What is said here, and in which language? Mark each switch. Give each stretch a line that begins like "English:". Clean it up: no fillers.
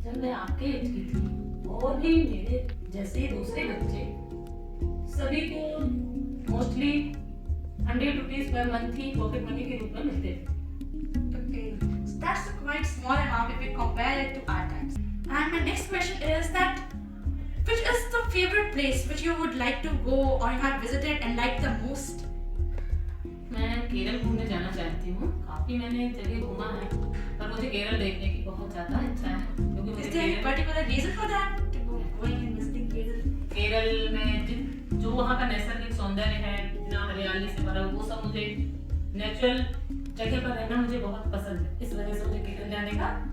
Hindi: आपके एज की थी और भी मेरे जैसे दूसरे बच्चे, सभी को मोस्टली 100 रुपीज पर मंथ ही पॉकेट मनी के रूप में मिलते थे.
English: Okay, so that's a quite small amount if we compare it to our times. And my next question is that which is the favorite place which you would like to go or you have visited and liked the most?
Hindi: मैं केरल घूमने जाना चाहती हूँ. काफी मैंने जगह घूमा है, पर मुझे केरल देखने की बहुत ज्यादा इच्छा है, क्योंकि मुझे
English: Is there any particular reason for that to go going and visiting Kerala?
Hindi: Kerala में जो वहाँ का नैसर्गिक सौंदर्य है, इतना हरियाली से भरा, वो सब मुझे नेचुरल जगह पर रहना मुझे बहुत पसंद है. इस वजह से मुझे केरल जाने का